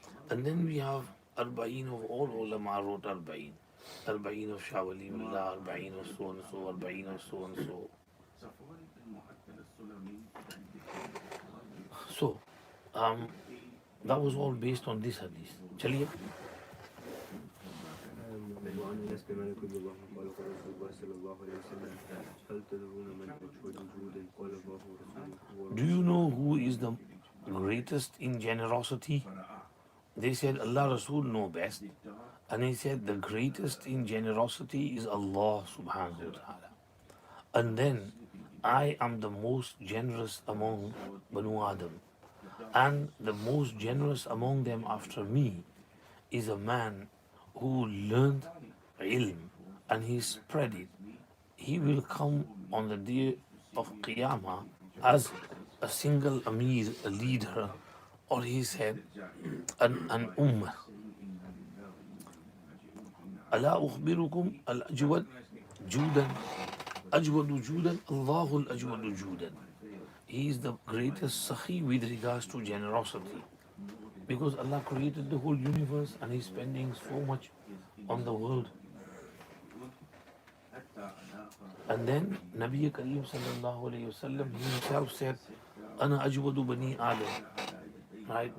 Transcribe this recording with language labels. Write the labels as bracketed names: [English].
[English] And then we have Arba'in of all ulama wrote Arba'in. Arba'in of Shah Waliullah, Arba'in of so and so, Arba'in of so and so. So, that was all based on this hadith. [Hindi] Chaliye. [Arabic] وعن انس بن مالك رضي الله عنه قال قال رسول الله صلى الله عليه وسلم هل تدرون من اجود جودا قال الله ورسوله. [English] Do you know who is the greatest in generosity? They said Allah Rasul know best. And he said the greatest in generosity is Allah subhanahu wa ta'ala. And then I am the most generous among Banu Adam. And the most generous among them after me is a man who learned ilm and he spread it. He will come on the day of Qiyamah as a single Amir, a leader, or he said an ummah. [Arabic] ألا أخبركم الأجود جودا أجود جودا الله الأجود جودا. [English] He is the greatest Sakhi with regards to generosity. Because Allah created the whole universe and He's spending so much on the world. And then Nabi Kareem sallallahu alayhi wasallam himself said, [Arabic] Ana ajwadu bani Adam. [English] Right?